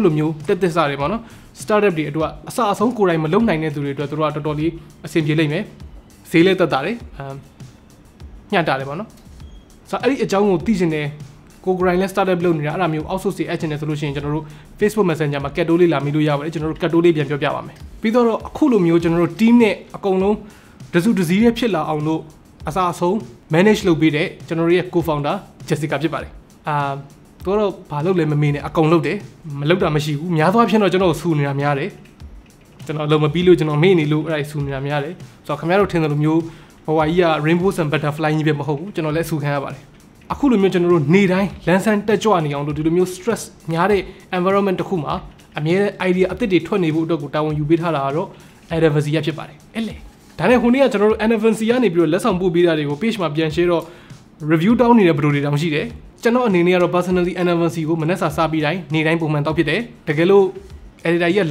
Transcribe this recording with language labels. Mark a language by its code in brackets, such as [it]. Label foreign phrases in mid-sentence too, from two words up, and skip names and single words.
[my] လိုမျိုးတက်တက်စားတွေပေါ့နော် startup တွေအတွက်အစအဆုံးကိုယ်တိုင်မလုပ်နိုင်တဲ့သူတွေအတွက်သူတို့ကတော်တော်လေးအဆင်ပြေလိမ့်မယ်ဈေးလည်းတက်တာတယ်ညှတာတယ်ပေါ့နော်ဆိုတော့အဲ့ဒီအကြောင်းကိုသိချင်တယ်ကိုယ်တိုင်လည်း startup လုပ်နေတာအဲ့ဒါမျိုး outsource တွေအပ်ချင်တယ်ဆိုလို့ရှိရင်ကျွန်တော်တို့ Facebook Messenger မှာ cat လေးလာမိလို့ရပါတယ်ကျွန်တော်တို့ cat လေးပြန်ပြောပြပါမယ်ပြီးတော့အခုလိုမျိုးကျွန်တော်တို့ team နဲ့အကုန်လုံးတစုတစည်းနဲ့ဖြစ်လာအောင် လို့အစအဆုံး manage လုပ်ပေးတဲ့ကျွန်တော်တို့ရဲ့ co-founder Jessica ဖြစ်ပါတယ်သူကတော့ဘာလုပ်လဲမမေးနဲ့အကုန်လုပ်တယ်မလုပ်တာမရှိဘူးများသောအားဖြင့်တော့ကျွန်တော်ဆူနေတာများတယ်ကျွန်တော်လုံးမပြီးလို့ကျွန်တော်မေ့နေလို့အဲ့ဒါဆူနေတာများတယ်ဆိုတော့ခင်ဗျားတို့ထင်တယ်လို့မျိုးဘဝကြီးက [en] rainbow and butterfly [my] ကြီးပဲမဟုတ်ဘူးကျွန်တော်လည်းဆူခံရပါတယ်အခုလိုမျိုးကျွန်တော်တို့နေတိုင်းလန်းဆန်းတက်ကြွနေအောင်လို့ဒီလိုမျိုး stress များတဲ့ environment တစ်ခုမှာအ မြဲတမ်း idea အသစ်တွေထွက်နေဖို့အတွက်ကိုတာဝန်ယူပေးထားတာကတော့ Enervon-C ဖြစ်ပါတယ်အဲ့လေဒါနဲ့ဟိုနေ့ကကျွန်တော်တို့ Enervon-C ကနေပြီးတော့လက်ဆောင်ပို့ပေးတာတွေကို page မှာပြန် share တော့ review တောင်းနေတဲ့ဘယ်လိုတွေတောင်ရှိတယ်ကျွန်တော်အနေနဲ့ကတော့ personally Enervon-C ကိုမနေ့စာစားပြီးတိုင်းနေတိုင်းပုံမှန်တောက်ဖြစ်တယ်တကယ်လို့ editor ကြီးက